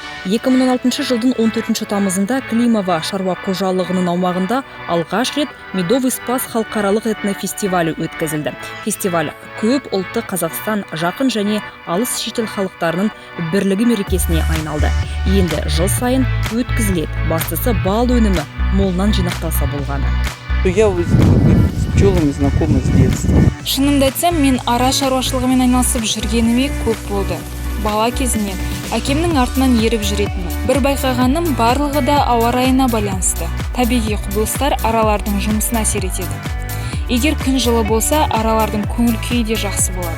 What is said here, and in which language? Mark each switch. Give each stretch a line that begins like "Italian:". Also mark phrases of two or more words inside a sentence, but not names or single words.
Kazakh: 2016 жылдың 14 тамызында Климова шаруа қожалығының аумағында алғаш рет Медовый спас халықаралық этнофестивалі өткізілді. Фестиваль көп ұлтты Қазақстан, жақын және алыс шетел халықтарының бірлігі мерекесіне айналды. Енді жыл сайын өткізіледі. Бастысы бал өнімі молынан жинақталса болғаны.
Russian: Я с пчелами знакома с детства.
Kazakh: Шынымды айтсам, мен ара шаруашылығымен айналысып жүргеніме көп болды. Бала кезінен әкемнің артынан еріп жүретінмін. Бір байқағаным, барлығы да ауа райына байланысты. Табиғи құбылыстар аралардың жұмысына әсер етеді. Егер күн жылы болса, аралардың көңіл күйі де жақсы болады.